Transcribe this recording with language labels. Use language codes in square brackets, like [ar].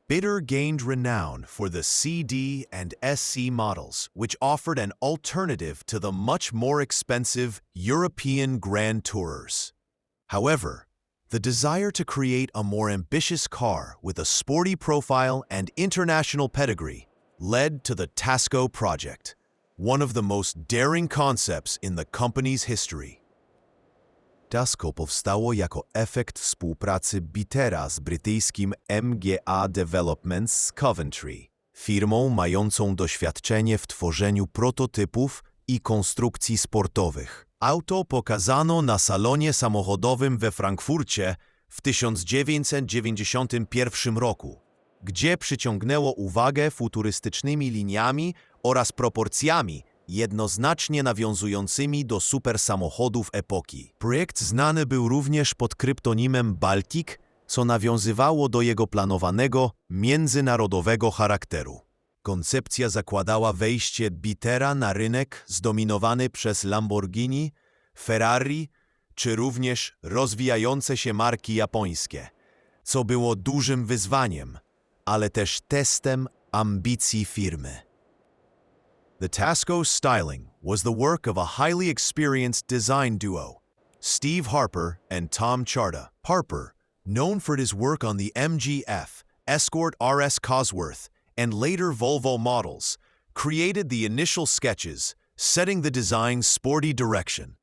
[en] Bitter gained renown for the CD and SC models, which offered an alternative to the much more expensive European Grand Tourers. However, the desire to create a more ambitious car with a sporty profile and international pedigree led to the Tasco project, one of the most daring concepts in the company's history. [pl] Tasco powstało jako efekt współpracy Bittera z brytyjskim MGA Developments z Coventry, firmą mającą doświadczenie w tworzeniu prototypów i konstrukcji sportowych. Auto pokazano na salonie samochodowym we Frankfurcie w 1991 roku, gdzie przyciągnęło uwagę futurystycznymi liniami oraz proporcjami jednoznacznie nawiązującymi do supersamochodów epoki. Projekt znany był również pod kryptonimem Baltic, co nawiązywało do jego planowanego, międzynarodowego charakteru. Koncepcja zakładała wejście Bittera na rynek zdominowany przez Lamborghini, Ferrari, czy również rozwijające się marki japońskie, co było dużym wyzwaniem, ale też testem ambicji firmy. [en] The Tasco styling was the work of a highly experienced design duo, Steve Harper and Tom Charda. Harper, known for his work on the MGF, Escort RS Cosworth, and later Volvo models, created the initial sketches, setting the design's sporty direction.